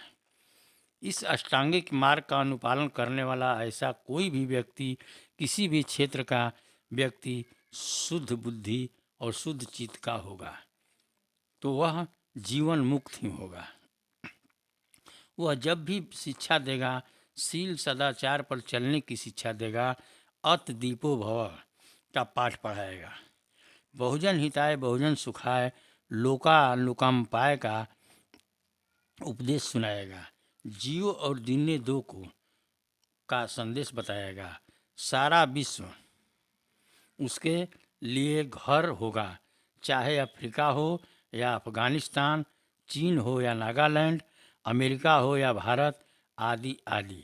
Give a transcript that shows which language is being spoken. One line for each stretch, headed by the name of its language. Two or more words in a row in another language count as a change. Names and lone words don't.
Hindi: इस अष्टांगिक मार्ग का अनुपालन करने वाला ऐसा कोई भी व्यक्ति, किसी भी क्षेत्र का व्यक्ति शुद्ध बुद्धि और शुद्ध चित्त का होगा तो वह जीवन मुक्त ही होगा। वह जब भी शिक्षा देगा, शील सदाचार पर चलने की शिक्षा देगा,
Pali: अत दीपो भव
Hindi: का पाठ पढ़ाएगा,
Pali: बहुजन हिताय बहुजन सुखाय लोकानुकंपाय
Hindi: का उपदेश सुनाएगा, जियो और दिने दो को का संदेश बताएगा। सारा विश्व उसके लिए घर होगा, चाहे अफ्रीका हो या अफगानिस्तान, चीन हो या नागालैंड, अमेरिका हो या भारत आदि आदि।